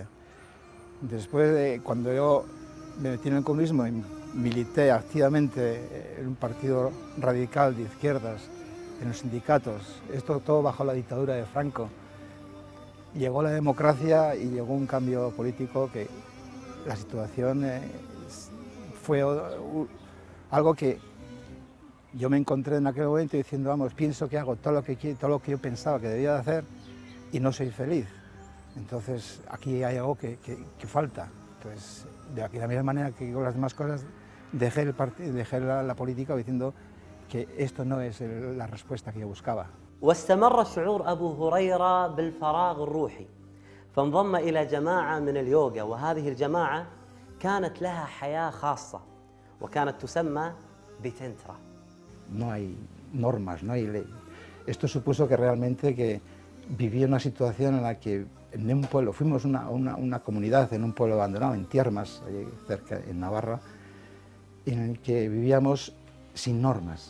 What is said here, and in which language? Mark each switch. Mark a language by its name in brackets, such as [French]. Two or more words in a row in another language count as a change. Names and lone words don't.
[Spanish] Después de cuando yo me metí en el comunismo y milité activamente en un partido radical de izquierdas, en los sindicatos, esto todo bajo la dictadura de Franco, llegó la democracia y llegó un cambio político que la situación fue algo que yo me encontré en aquel momento diciendo, vamos, pienso que hago todo lo que yo pensaba que debía de hacer y no soy feliz. Entonces aquí hay algo que falta. Entonces, de la misma manera que con las demás cosas, dejé la política diciendo que esto no es la respuesta que yo buscaba. [Arabic] واستمر شعور أبو هريرة بالفراغ الروحي فانضم إلى جماعة من اليوغا، وهذه الجماعة كانت لها حياة خاصة وكانت تسمى بتنترا. [Spanish] No hay normas, no hay ley. Esto supuso que realmente que viví una situación en la que en un pueblo, fuimos una comunidad en un pueblo abandonado, en Tiermas, allí cerca, en Navarra, en el que vivíamos sin normas.